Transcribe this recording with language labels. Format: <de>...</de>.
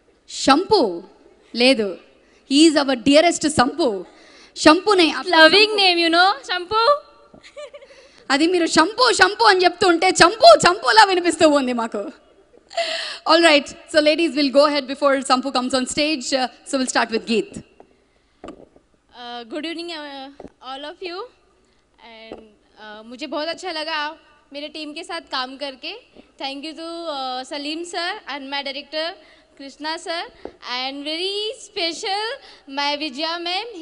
<te>షంపు లేదు,</te> <en>he's our dearest</en> <te>sump. షంపునే</te> <en>Loving name you know. Shampu.</en> <te>అది మీరు షంపూ షంపూ అని చెప్తూ ఉంటే చంపు చంపులా వినిపిస్తూ ఉంది మాకు.</te> <en>All right, so ladies, we'll go ahead before Sampu comes on stage. So we'll start with Geet. Good evening all of you and</en> <hi>मुझे बहुत अच्छा लगा मेरे टीम के साथ काम करके.</hi> <en>Thank you to Salim sir and my director Krishna sir and very special my Vijaya ma'am.</en>